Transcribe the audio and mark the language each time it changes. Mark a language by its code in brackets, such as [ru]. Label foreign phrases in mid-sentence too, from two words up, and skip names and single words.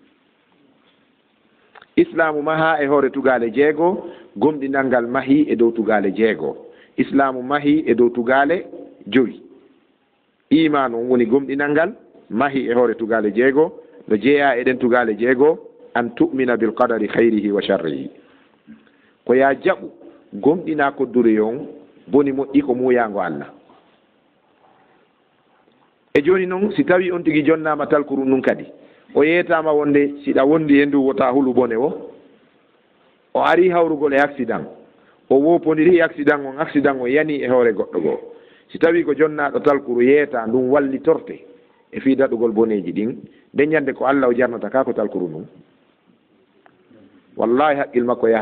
[ff] islamu maha e hoore tugale jeego gomɗinal ngal mahi e dow tugale jeego islamu mahi e dow tugale joyi imanu on woni gomɗinal ngal mahi e hoore tugale jeego no jeeya eɗen tugale jeego [ar] أن تؤمن بالقدر خيره وشره [ff] ko ya jaɓu gomɗina koddure on boni moƴƴi ko muyango Allah e joni noon si tawi on tigi jonnama talkuru nun kadi o yeetama wonde siɗa wondi e ndu wota hulu bone o ari hawrugol e accident o wopodiri accident o yani e hoore goɗɗo goo si tawi ko jonnaɗo talkuru yeeta ndum walli torte e fi daɗugol boneji ɗin nde ñande ko Allah o jarnata ka ko talkuru nun wallahi haqqil makko yahata